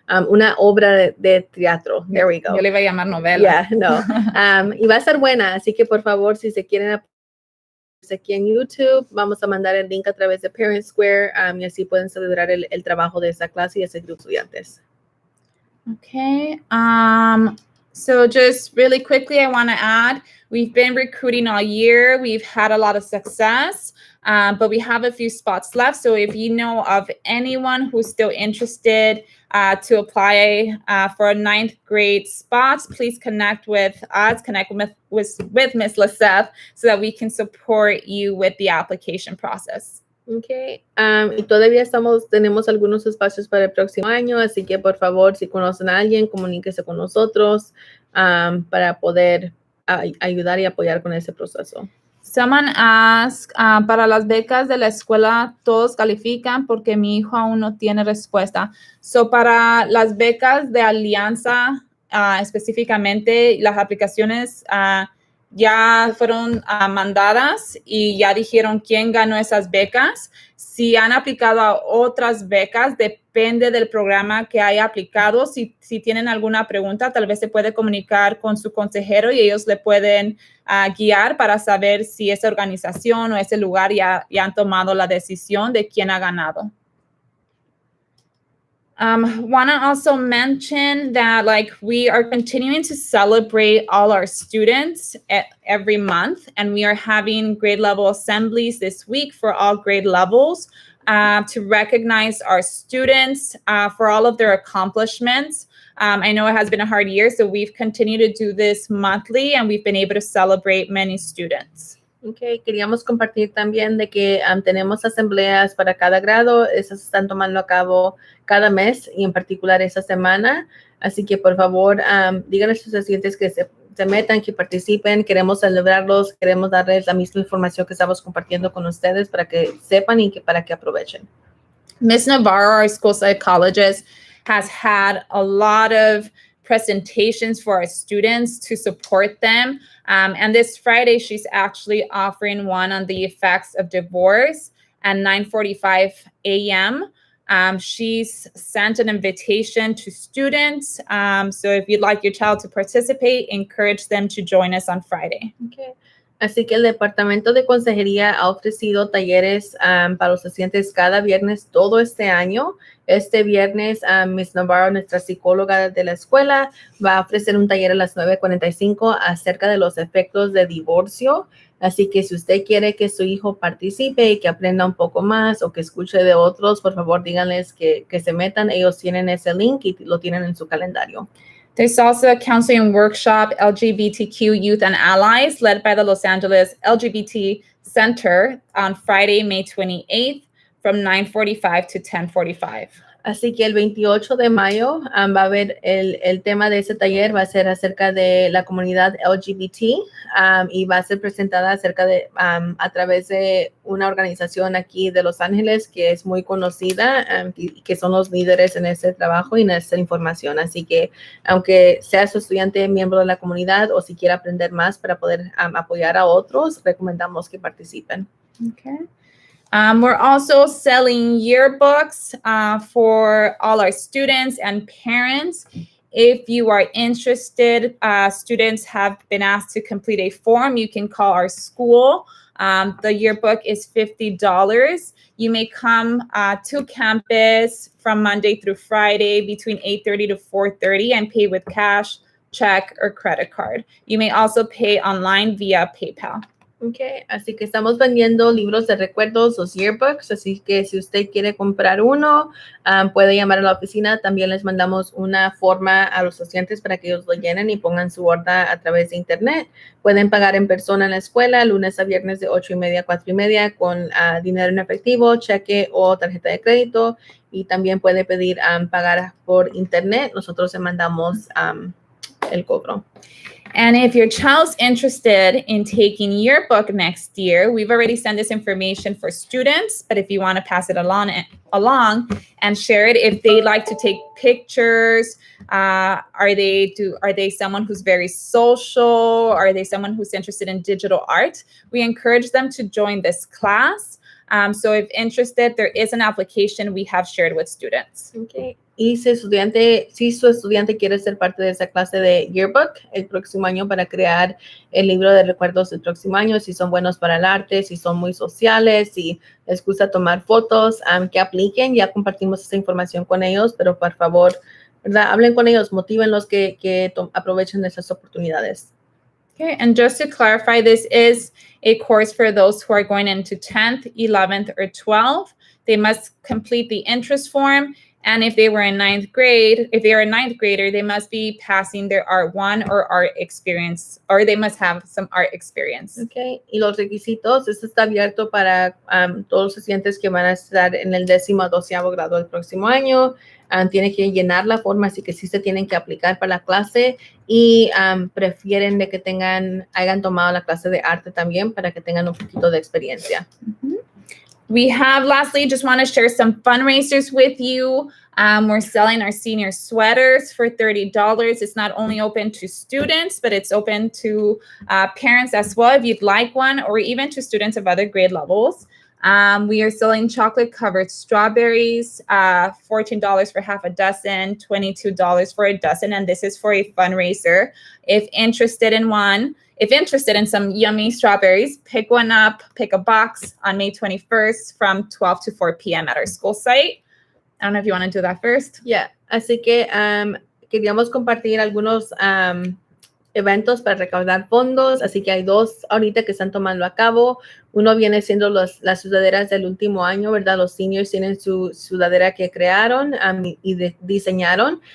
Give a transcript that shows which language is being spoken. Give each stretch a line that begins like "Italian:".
Spanish: Una obra de teatro.
English: There we go.
Spanish: Yo le iba a llamar novela.
English: Yeah, no.
Spanish: Y va a estar buena. Así que, por favor, si se quieren aquí en YouTube, vamos a mandar el link a través de Parent Square y así pueden celebrar el trabajo de esa clase y ese grupo de estudiantes.
English: Okay. So just really quickly, I want to add, we've been recruiting all year. We've had a lot of success, but we have a few spots left. So if you know of anyone who's still interested to apply for a 9th grade spots, please connect with us, connect with Ms. Laceth so that we can support you with the application process. Okay.
Spanish: Y todavía tenemos algunos espacios para el próximo año, así que por favor, si conocen a alguien, comuníquese con nosotros para poder ayudar y apoyar con ese proceso.
English: Someone asked,
Spanish: para las becas de la escuela, ¿todos califican? Porque mi hijo aún no tiene respuesta. So, para las becas de Alianza, específicamente, las aplicaciones ya fueron mandadas y ya dijeron quién ganó esas becas. Si han aplicado a otras becas, depende del programa que haya aplicado. Si tienen alguna pregunta, tal vez se puede comunicar con su consejero y ellos le pueden guiar para saber si esa organización o ese lugar ya han tomado la decisión de quién ha ganado.
English: Want to also mention that we are continuing to celebrate all our students every month, and we are having grade level assemblies this week for all grade levels to recognize our students for all of their accomplishments. I know it has been a hard year, so we've continued to do this monthly, and we've been able to celebrate many students.
Spanish: Okay, queríamos compartir también de que tenemos asambleas para cada grado. Esas se están tomando a cabo cada mes y en particular esa semana. Así que por favor, digan a sus estudiantes que se metan, que participen. Queremos celebrarlos, queremos darles la misma información que estamos compartiendo con ustedes para que sepan y para que aprovechen.
English: Ms. Navarro, our school psychologist, has had a lot of presentations for our students to support them. And this Friday, she's actually offering one on the effects of divorce at 9:45 a.m. She's sent an invitation to students. So if you'd like your child to participate, encourage them to join us on Friday. Okay.
Spanish: Así que el Departamento de Consejería ha ofrecido talleres para los estudiantes cada viernes todo este año. Este viernes, Ms. Navarro, nuestra psicóloga de la escuela, va a ofrecer un taller a las 9:45 acerca de los efectos de divorcio. Así que si usted quiere que su hijo participe y que aprenda un poco más o que escuche de otros, por favor, díganles que se metan. Ellos tienen ese link y lo tienen en su calendario.
English: There's also a counseling workshop, LGBTQ Youth and Allies, led by the Los Angeles LGBT Center on Friday, May 28th from 9:45 to 10:45.
Spanish: Así que el 28 de mayo va a haber el tema de ese taller, va a ser acerca de la comunidad LGBT y va a ser presentada a través de una organización aquí de Los Ángeles que es muy conocida y que son los líderes en ese trabajo y en esa información. Así que aunque sea su estudiante miembro de la comunidad o si quiere aprender más para poder apoyar a otros, recomendamos que participen.
English: Okay. We're also selling yearbooks for all our students and parents. If you are interested, students have been asked to complete a form. You can call our school. The yearbook is $50. You may come to campus from Monday through Friday between 8:30 to 4:30 and pay with cash, check, or credit card. You may also pay online via PayPal.
Spanish: Okay, así que estamos vendiendo libros de recuerdos, los yearbooks, así que si usted quiere comprar uno, puede llamar a la oficina. También les mandamos una forma a los estudiantes para que ellos lo llenen y pongan su orden a través de internet. Pueden pagar en persona en la escuela, lunes a viernes de 8:30 a 4:30 con dinero en efectivo, cheque o tarjeta de crédito. Y también puede pedir pagar por internet. Nosotros le mandamos el cobro.
English: And if your child's interested in taking yearbook next year, we've already sent this information for students, but if you want to pass it along and share it, if they like to take pictures, are they someone who's very social? Are they someone who's interested in digital art? We encourage them to join this class. So if interested, there is an application we have shared with students. Okay.
Spanish: Y si su estudiante quiere ser parte de esa clase de yearbook el próximo año para crear el libro de recuerdos del próximo año, si son buenos para el arte, si son muy sociales, si les gusta tomar fotos, que apliquen. Ya compartimos esa información con ellos, pero por favor, ¿verdad? Hablen con ellos, motívenlos que aprovechen esas oportunidades.
English: Okay, and just to clarify, this is a course for those who are going into 10th, 11th, or 12th. They must complete the interest form. And if they were in ninth grade, if they are a ninth grader, they must be passing their Art 1 or art experience, or they must have some art experience.
Spanish: Okay, y los requisitos, esto está abierto para todos los estudiantes que van a estar en el 10º a 12º grado del próximo año. Tienen que llenar la forma, así que sí se tienen que aplicar para la clase y prefieren de que hayan tomado la clase de arte también para que tengan un poquito de experiencia. Mm-hmm.
English: We have, lastly, just want to share some fundraisers with you. We're selling our senior sweaters for $30. It's not only open to students, but it's open to parents as well if you'd like one, or even to students of other grade levels. We are selling chocolate-covered strawberries, $14 for half a dozen, $22 for a dozen, and this is for a fundraiser. If interested in some yummy strawberries, pick one up, pick a box on May 21st from 12 to 4 p.m. at our school site. I don't know if you want to do that first.
Spanish: Yeah, así que queríamos compartir algunos eventos para recaudar fondos, así que hay dos ahorita que están tomando a cabo. Uno viene siendo las sudaderas del último año, ¿verdad? Los seniors tienen su sudadera que crearon y diseñaron.